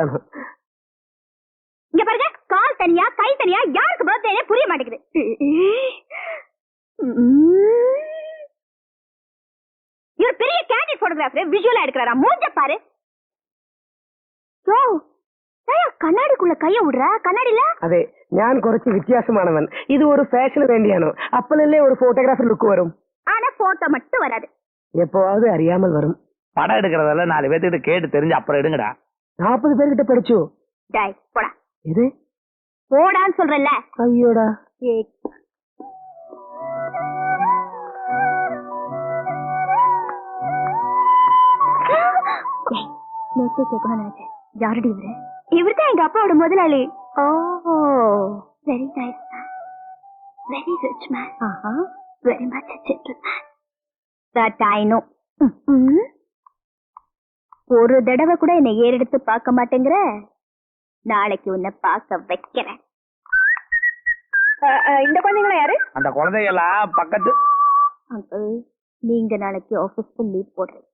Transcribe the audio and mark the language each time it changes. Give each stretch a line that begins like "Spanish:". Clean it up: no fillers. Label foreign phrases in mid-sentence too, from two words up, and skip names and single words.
Tamil: இங்க பாருங்க, கால் தனியா கை தனியா, யாருக்கு பர்த்டே புரிய மாட்டேங்குது. இவர் பெரிய
English: candid photographer,
Tamil: விஷுவலா எடுக்கிறாரா? மூஞ்ச பாரு. யோ, கண்ணாடிக்குள்ள கைய விடுற, கண்ணாடில
Malayalam: അതെ ഞാൻ കുറച്ച് വ്യത്യാസമാണവൻ. ഇത് ഒരു ഫാഷന് വേണ്ടിയാണ്. അപ്പോഴല്ലേ ഒരു
English: photographer look
Malayalam: വരും.
Tamil: ஆனா போட்டோ மட்டும் வராது. எப்போவாவது அறியாமல் வரும். படம் எடுக்கிறதால 4 பேர்கிட்ட கேட்டு தெரிஞ்சு அப்புறம் எடுங்கடா. 40 பேர்கிட்ட படிச்சோ? டேய் போடா. இது போடான்னு சொல்றல. ஐயோடா. நேத்து கேட்கணும்னு நினைச்சேன். யாருடி இவரு? இவர்தான் எங்க அப்பாவோட முதலாளி. ஓ,
English: very nice man, very rich man, very much gentleman. that I know.
Tamil: ஒரு தடவை கூட என்னை ஏறெடுத்து பார்க்க மாட்டேங்கிற, நாளைக்கு உன்னை பார்க்க வைக்கிறேன். இந்த குழந்தைங்களா யாரு? அந்த குழந்தைகளா பக்கத்து. அங்கிள், நீங்க நாளைக்கு ஆபீஸ்க்கு லீவ் போடுறீங்க.